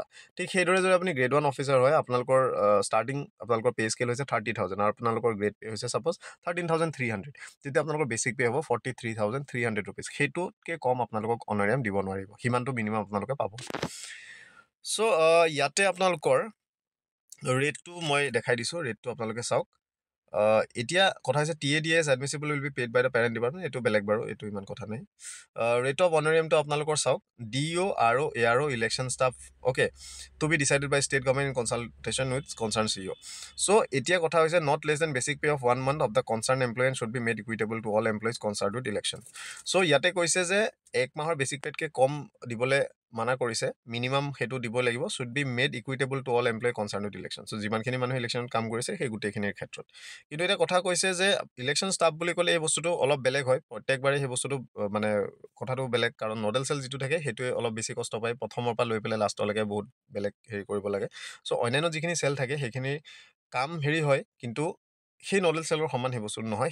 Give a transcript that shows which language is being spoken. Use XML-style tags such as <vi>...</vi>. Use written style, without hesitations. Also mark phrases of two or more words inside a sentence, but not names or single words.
<as>ঠিক সেইদৰে যদি আপুনি</as> <en>grade 1 officer</en> <as>হয়, আপোনালোকৰ ষ্টাৰ্টিং আপোনালোকৰ</as> <en>pay scale</en> <as>হৈছে 30,000 আৰু আপোনালোকৰ</as> <en>grade pay</en> <as>হৈছে ছাপ'জ 13,300, তেতিয়া আপোনালোকৰ</as> <en>basic pay</en> <as>হ'ব 43,300 ৰুপিজ। সেইটোতকৈ কম আপোনালোকক অনাৰিয়াম দিব নোৱাৰিব, সিমানটো মিনিমাম আপোনালোকে পাব। চ' ইয়াতে আপোনালোকৰ ৰেটটো মই দেখাই দিছোঁ, ৰেটটো আপোনালোকে চাওক। এতিয়া কথা হৈছে</as> <en>TADS admissible will be paid by the parent department,</en> <as>এইটো বেলেগ বাৰু, এইটো ইমান কথা নাই। ৰেট অফ অনাৰিয়ামটো আপোনালোকৰ চাওক, DO আৰু ARO</as> <en>election staff,</en> <as>অ'কে,</as> <en>to be decided by state government in consultation with concerned CEO.</en> <as>চ' এতিয়া কথা হৈছে</as> <en>not less than basic pay of 1 month of the concerned employ and should be made equitable to all employees concern with election.</en> <as>চ' ইয়াতে কৈছে যে এক মাহৰ বেচিক পেতকৈ কম দিবলৈ মানা কৰিছে, মিনিমাম সেইটো দিব লাগিব,</as> <en>should be made equitable to all employ concern with election.</en> <as>চ' যিমানখিনি মানুহ ইলেকশ্যনত কাম কৰিছে সেই গোটেইখিনিৰ ক্ষেত্ৰত। কিন্তু এটা কথা কৈছে যে ইলেকশ্যন ষ্টাফ বুলি ক'লে এই বস্তুটো অলপ বেলেগ হয়, প্ৰত্যেকবাৰে সেই বস্তুটো মানে কথাটো বেলেগ, কাৰণ</as> <en>nodal cell</en> <as>যিটো থাকে সেইটোৱে অলপ বেছি কষ্ট পায়, প্ৰথমৰ পৰা লৈ পেলাই লাষ্টলৈকে বহুত বেলেগ হেৰি কৰিব লাগে। চ' অন্যান্য যিখিনি চেল থাকে সেইখিনিৰ কাম হেৰি হয়, কিন্তু সেই নডেল চেলৰ সমান সেই বস্তুটো নহয়।</as>